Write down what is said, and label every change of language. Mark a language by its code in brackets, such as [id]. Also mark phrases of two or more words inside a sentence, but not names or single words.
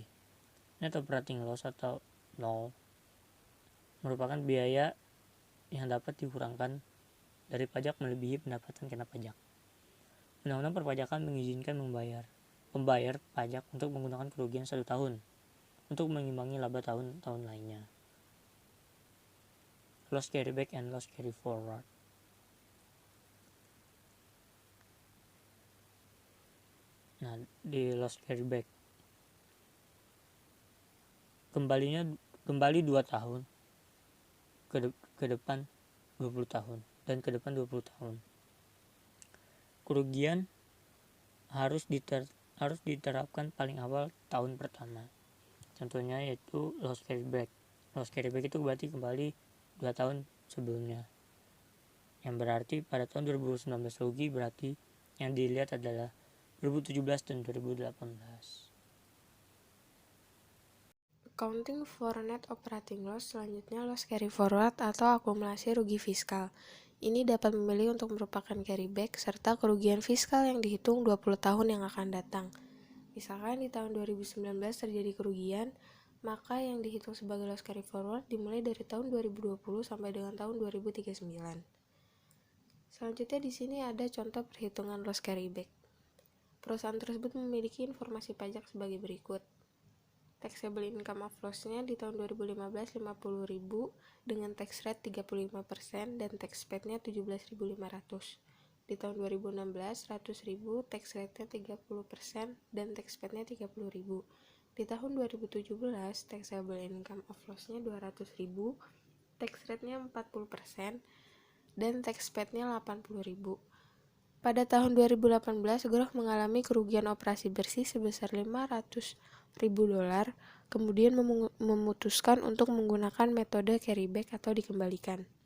[en] Net operating loss [id] atau nol merupakan biaya yang dapat dikurangkan dari pajak melebihi pendapatan kena pajak. Undang-Undang Perpajakan mengizinkan pembayar pajak untuk menggunakan kerugian 1 tahun untuk mengimbangi laba tahun-tahun lainnya. [en] Loss carry back and loss carry forward. [id] Nah, di [en] loss carry back [id] kembali 2 tahun ke depan 20 tahun dan ke depan 20 tahun. Kerugian harus diterapkan paling awal tahun pertama. Contohnya yaitu [en] loss carry back. Loss carry back [id] itu berarti kembali 2 tahun sebelumnya. Yang berarti pada tahun 2019 rugi, berarti yang dilihat adalah 2017 dan 2018. [en] Accounting for net operating loss, selanjutnya loss carry forward [id] atau akumulasi rugi fiskal. Ini dapat memilih untuk merupakan carryback serta kerugian fiskal yang dihitung 20 tahun yang akan datang. Misalkan di tahun 2019 terjadi kerugian, maka yang dihitung sebagai [en] loss carry forward [id] dimulai dari tahun 2020 sampai dengan tahun 2039. Selanjutnya di sini ada contoh perhitungan [en] loss carryback. [id] Perusahaan tersebut memiliki informasi pajak sebagai berikut. [en] Taxable income of loss- [id] nya di tahun 2015 50.000 dengan [en] tax rate [id] 35% dan [en] tax paid- [id] nya 17.500. Di tahun 2016 100.000, [en] tax rate- [id] nya 30% dan [en] tax paid- [id] nya 30.000. Di tahun 2017 [en] taxable income of loss- [id] nya 200.000, [en] tax rate- [id] nya 40% dan [en] tax paid- [id] nya 80.000. Pada tahun 2018, Groh mengalami kerugian operasi bersih sebesar $500.000, kemudian memutuskan untuk menggunakan metode carryback atau dikembalikan.